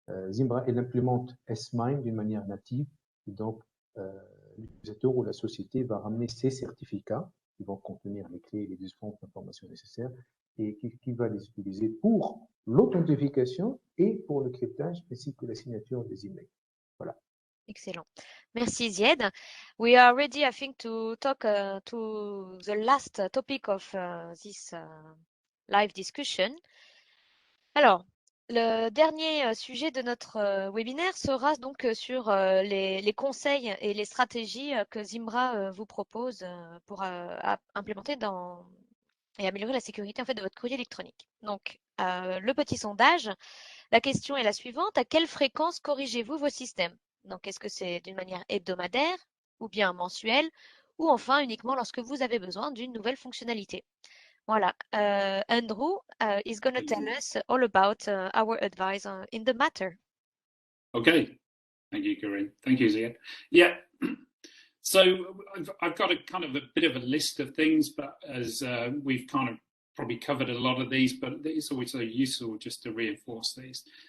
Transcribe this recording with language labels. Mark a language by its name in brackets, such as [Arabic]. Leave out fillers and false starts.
[French] Zimbra, elle implémente S-MIME d'une manière native, et donc l'utilisateur ou la société va ramener ses certificats qui vont contenir les clés et les différentes informations nécessaires et qui va les utiliser pour l'authentification et pour le cryptage ainsi que la signature des emails. Voilà. Excellent. Merci Zied. [English] We are ready, I think, to talk to the last topic of this live discussion. [French] Alors, le dernier sujet de notre webinaire sera donc sur les conseils et les stratégies que Zimbra vous propose pour implémenter et améliorer la sécurité en fait de votre courrier électronique. Donc, le petit sondage, la question est la suivante. À quelle fréquence corrigez-vous vos systèmes? Donc, est-ce que c'est d'une manière hebdomadaire ou bien mensuelle ou enfin uniquement lorsque vous avez besoin d'une nouvelle fonctionnalité? Voilà. [English] Andrew is going to tell us all about our advice in the matter. Okay, thank you, Corinne. Thank you, Ziad. Yeah, so I've got a kind of a bit of a list of things, but as we've kind of probably covered a lot of these, but it's always so useful just to reinforce these.